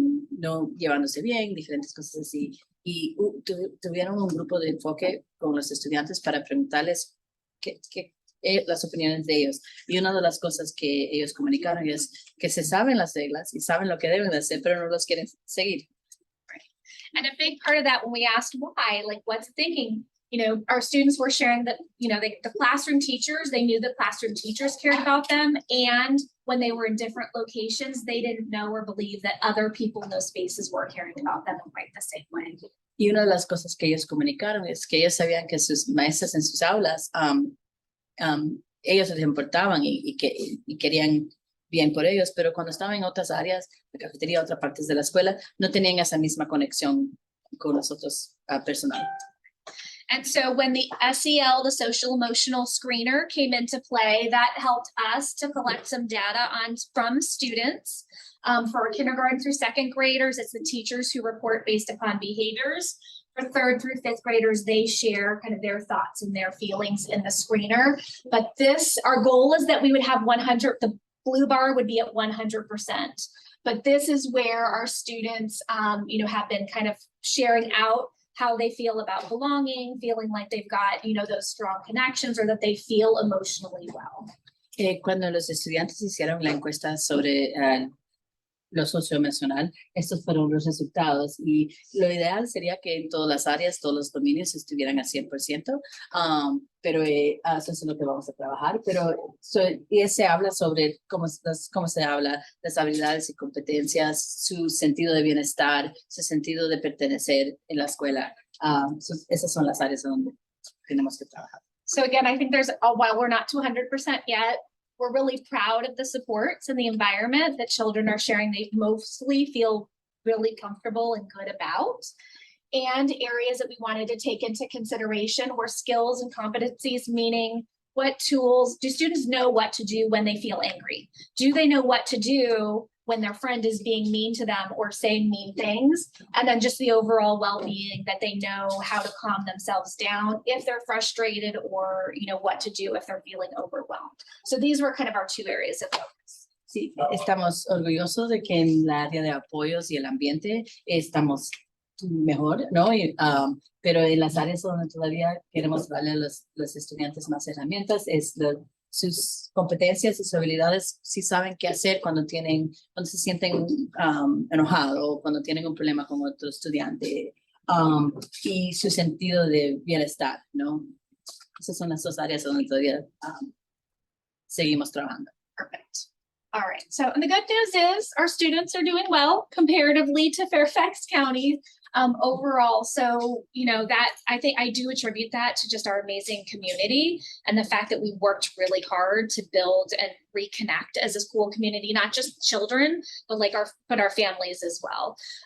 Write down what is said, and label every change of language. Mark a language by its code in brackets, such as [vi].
[es] No llevándose bien, diferentes cosas así. Y tuvieron un grupo de enfoque con los estudiantes para preguntarles las opiniones de ellos. Y una de las cosas que ellos comunicaron es que se saben las reglas y saben lo que deben de hacer, pero no los quieren seguir. [en] Right. And a big part of that, when we asked why, like what's thinking, our students were sharing that, the classroom teachers, they knew the classroom teachers cared about them. And when they were in different locations, they didn't know or believe that other people in those spaces were caring about them in quite the same way. [es] Y una de las cosas que ellos comunicaron es que ellos sabían que sus maestras en sus aulas, ellos les importaban y querían bien por ellos, pero cuando estaban en otras áreas, la cafetería, otras partes de la escuela, no tenían esa misma conexión con los otros personal. [en] And so when the SEL, the social emotional screener, came into play, that helped us to collect some data from students. For kindergarten through second graders, it's the teachers who report based upon behaviors. For third through fifth graders, they share kind of their thoughts and their feelings in the screener. But our goal is that we would have 100, the blue bar would be at 100%. But this is where our students, have been kind of sharing out how they feel about belonging, feeling like they've got, those strong connections, or that they feel emotionally well. [es] Cuando los estudiantes hicieron la encuesta sobre lo socioemocional, estos fueron los resultados, y lo ideal sería que en todas las áreas, todos los dominios estuvieran a 100%, pero eso es lo que vamos a trabajar. Pero y se habla sobre cómo se habla, las habilidades y competencias, su sentido de bienestar, su sentido de pertenecer en la escuela. Esas son las áreas donde tenemos que trabajar. [en] So again, I think while we're not to 100% yet, we're really proud of the supports and the environment that children are sharing. They mostly feel really comfortable and good about. And areas that we wanted to take into consideration were skills and competencies, meaning what tools, do students know what to do when they feel angry? Do they know what to do when their friend is being mean to them or saying mean things? And then just the overall well-being, that they know how to calm themselves down if they're frustrated, or what to do if they're feeling overwhelmed. So these were kind of our two areas of focus. [es] Sí, estamos orgullosos de que en la área de apoyos y el ambiente estamos mejor, ¿no? Pero en las áreas donde todavía queremos darle a los estudiantes más herramientas, sus competencias y sus habilidades, si saben qué hacer cuando se sienten enojados, o cuando tienen un problema con otro estudiante, y su sentido de bienestar, ¿no? Esas son las dos áreas donde todavía seguimos trabajando. [en] Perfect. All right. So, and the good news is our students are doing well comparatively to Fairfax County overall. So, that I do attribute that to just our amazing community and the fact that we worked really hard to build and reconnect as a school community, not just children, but our families as well.